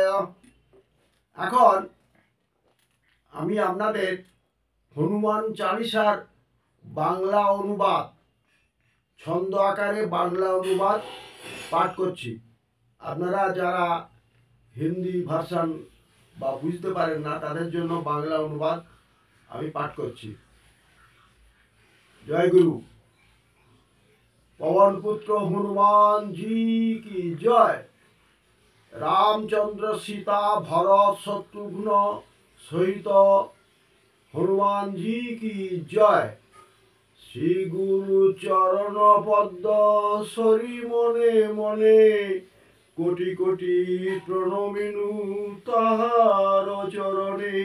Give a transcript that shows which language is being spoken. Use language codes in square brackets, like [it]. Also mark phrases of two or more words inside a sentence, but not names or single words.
[bn] এখন আমি আপনাদের হনুমান চালিসার বাংলা অনুবাদ, ছন্দ আকারে বাংলা অনুবাদ পাঠ করছি। আপনারা যারা হিন্দি ভার্সান বা বুঝতে পারেন না, তাদের জন্য বাংলা অনুবাদ আমি পাঠ করছি। জয় গুরু। [hi] पवन पुत्र हनुमान जी की जय। रामचंद्र सीता भरत शत्रुघ्न सहित हनुमान जी की जय। [bn] শ্রী গুরু চরণ পদ্ম সরী মনে মনে কোটি কোটি প্রণমিনু তাহার চরণে।